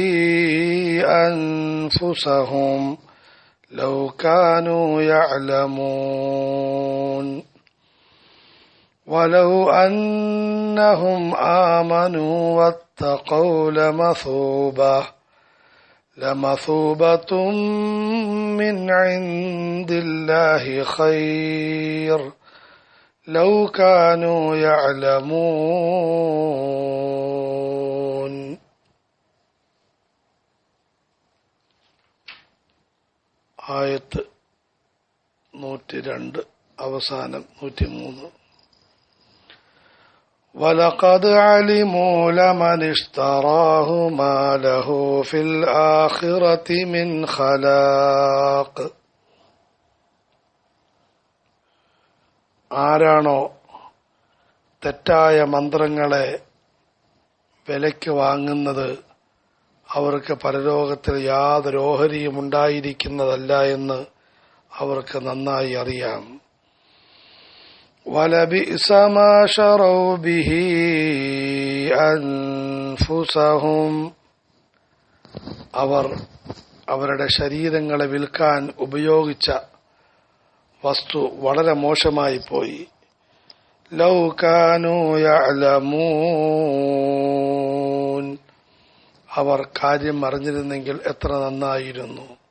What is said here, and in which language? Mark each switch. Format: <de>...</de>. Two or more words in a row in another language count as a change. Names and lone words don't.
<ar>أَنفُسَهُمْ لَوْ كَانُوا يَعْلَمُونَ وَلَوْ أَنَّهُمْ آمَنُوا وَاتَّقَوْا لَمَثُوبَةٌ مِّنْ عِندِ اللَّهِ خَيْرٌ لَوْ كَانُوا يَعْلَمُونَ.</ar> <ml>ആയത്ത് 102 അവസാനം 103.</ml> <ar>وَلَقَدْ عَلِمُوا لَمَنِ اشْتَرَاهُ مَا لَهُ فِي الْآخِرَةِ مِنْ خَلَاقٍ.</ar> <ml>ആരാണോ തെറ്റായ മന്ത്രങ്ങളെ വിലയ്ക്ക് വാങ്ങുന്നത് അവർക്ക് പരലോകത്തിൽ യാതൊരു ഓഹരിയും ഉണ്ടായിരിക്കുന്നതല്ല എന്ന് അവർക്ക് നന്നായി അറിയാം.</ml> <ar>وَلَبِئْسَ مَا شَرَوْا بِهِ أَنفُسَهُمْ.</ar> <ml>അവർ അവരുടെ ശരീരങ്ങളെ വിൽക്കാൻ ഉപയോഗിച്ച വസ്തു വളരെ മോശമായി പോയി.</ml> <ar>لو كانوا يعلمون.</ar> <ml>അവർ കാര്യം അറിഞ്ഞിരുന്നെങ്കിൽ എത്ര നന്നായിരുന്നു.</ml>